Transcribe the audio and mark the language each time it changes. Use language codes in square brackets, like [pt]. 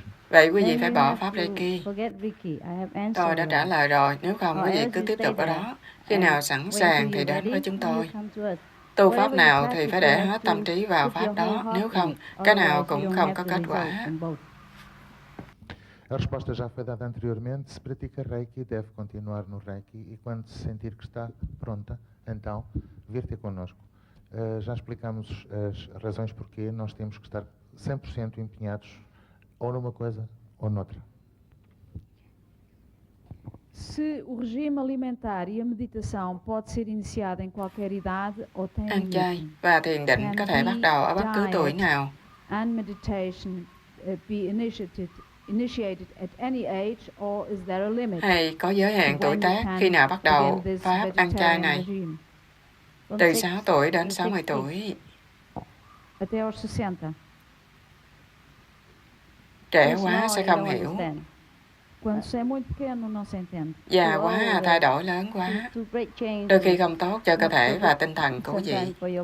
[vi] Vậy quý vị phải bỏ pháp Reiki. Tôi đã trả lời rồi, nếu không quý vị cứ tiếp tục ở đó. Khi nào sẵn sàng thì đến với chúng tôi. Tu pháp nào thì phải để hết tâm trí vào pháp đó, nếu không, cái nào cũng không có kết quả. [pt] A resposta já foi dada anteriormente. Se pratica Reiki, deve continuar no Reiki e quando se sentir que está pronta, então vir ter connosco. Já explicamos as razões porquê nós temos que estar 100% empenhados ou numa coisa ou noutra. Se o regime alimentar e a meditação pode ser iniciada em qualquer idade ou tem [vi] Ăn chay và thiền định có thể bắt đầu ở bất cứ tuổi nào. [en] And meditation be initiated at any age or is there a limit? [vi] Hay có giới hạn tuổi tác khi nào bắt đầu pháp ăn chay này? Từ 6 tuổi đến 60 tuổi. [pt] Até aos 60. [vi] Trẻ quá sẽ không hiểu. [pt] Quando se é muito pequeno não se entende. [vi] Già quá, thay đổi lớn quá. Đôi khi không tốt cho cơ thể và tinh thần của quý vị.